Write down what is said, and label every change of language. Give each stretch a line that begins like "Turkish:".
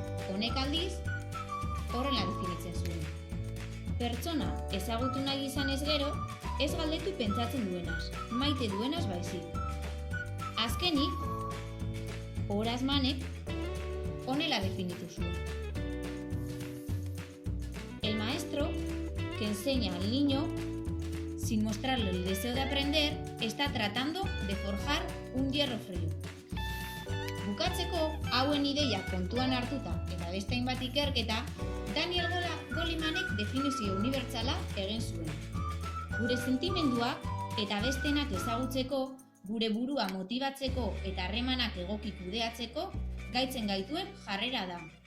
Basque: Honek aldiz, horrela definitzen zuen. Pertsona ezagutu nahi izanez gero, ez galdetu pentsatzen duenaz, maite duenaz baizik. Azkenik, Horace Mannek honela definitu zuen.
Spanish: El maestro que enseña al niño sin mostrarle el deseo de aprender está tratando de forjar un hierro frío.
Basque: Bukatzeko, hauen ideia kontuan hartuta eta beste hainbat ikerketa, Daniel Golemanek definizio unibertsala egin zuen. Gure sentimenduak eta bestenak ezagutzeko, gure burua motibatzeko eta harremanak egoki kudeatzeko gaitzen gaituen jarrera da.